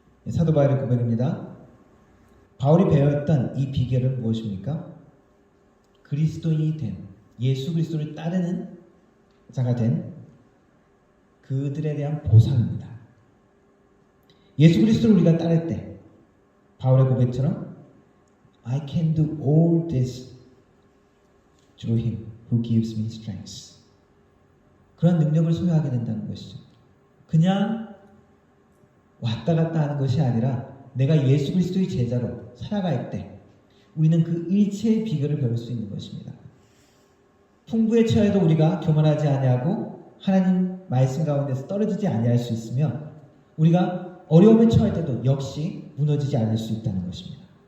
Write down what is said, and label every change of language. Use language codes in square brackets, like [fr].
[ko] 사도 바울의 고백입니다. 바울이 배웠던 이 비결은 무엇입니까? 그리스도인이 된, 예수 그리스도를 따르는 자가 된 그들에 대한 보상입니다. 예수 그리스도를 우리가 따를 때 바울의 고백처럼 [en] I can do all this through him who gives me strength. [ko] 그런 능력을 소유하게 된다는 것이죠. 그냥 왔다 갔다 하는 것이 아니라 내가 예수 그리스도의 제자로 살아갈 때 우리는 그 일체의 비결을 배울 수 있는 것입니다. 풍부에 처해도 우리가 교만하지 아니하고 하나님 말씀 가운데서 떨어지지 아니할 수 있으며 우리가 어려움에 처할 때도 역시 무너지지 않을 수 있다는 것입니다.